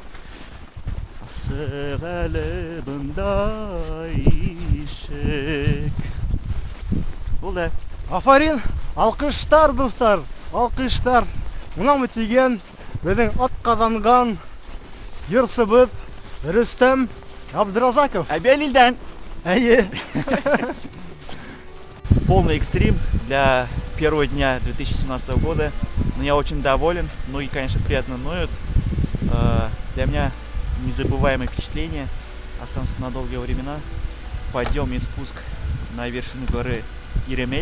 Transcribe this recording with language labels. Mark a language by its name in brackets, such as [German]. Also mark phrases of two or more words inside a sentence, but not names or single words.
[Bashkir] Асыҡ әле бында ишек. Булды. Афарин, алҡыштар, дуҫтар, алҡыштар. Мынамы тигән беҙҙең атҡаҙанған йырсыбыҙ Рөстәм Абдразаков. Әбәлилдән. Әйе. [Russian] Полный экстрим для первого дня 2017 года. Но я очень доволен. Ноги, конечно, приятно ноют. Для меня незабываемое впечатление. Останутся на долгие времена. Подъем и спуск на вершину горы Иремель.